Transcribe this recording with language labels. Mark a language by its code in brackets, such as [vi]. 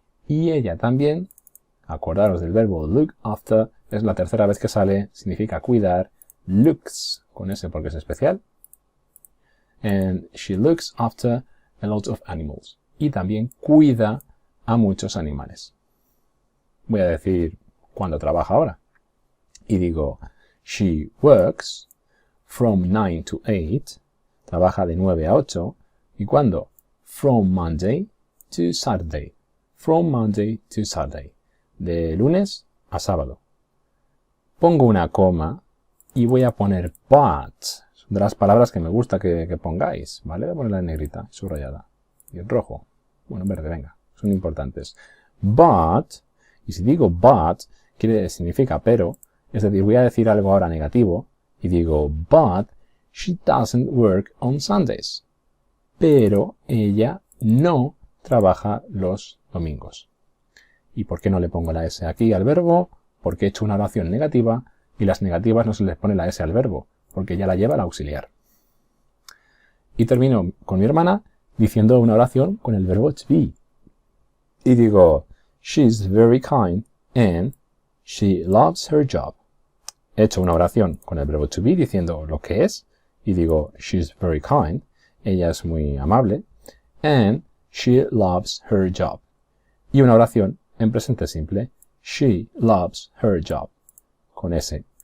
[es] Y ella también, acordaros del verbo look after, es la tercera vez que sale, significa cuidar, looks, con ese porque es especial. [en] And she looks after a lot of animals. [es] Y también cuida a muchos animales. Voy a decir cuándo trabaja ahora. Y digo, [en] she works from 9 to 8. [es] Trabaja de 9 a 8. ¿Y cuándo? [en] From Monday to Saturday. From Monday to Saturday. [es] De lunes a sábado. Pongo una coma y voy a poner but. Son de las palabras que me gusta que pongáis. ¿Vale? Voy a ponerla en negrita, subrayada. Y en rojo. Bueno, verde, venga. Son importantes. But, y si digo but, significa pero. Es decir, voy a decir algo ahora negativo. Y digo, [en] but she doesn't work on Sundays. [es] Pero ella no trabaja los domingos. ¿Y por qué no le pongo la S aquí al verbo? Porque he hecho una oración negativa y las negativas no se les pone la S al verbo, porque ya la lleva el auxiliar. Y termino con mi hermana diciendo una oración con el verbo to be. Y digo, [en] she's very kind and she loves her job. [es] He hecho una oración con el verbo to be diciendo lo que es y digo, [en] she's very kind, [es] ella es muy amable, [en] and she loves her job. [es] Y una oración en presente simple, [en] she loves her job, [es] con S.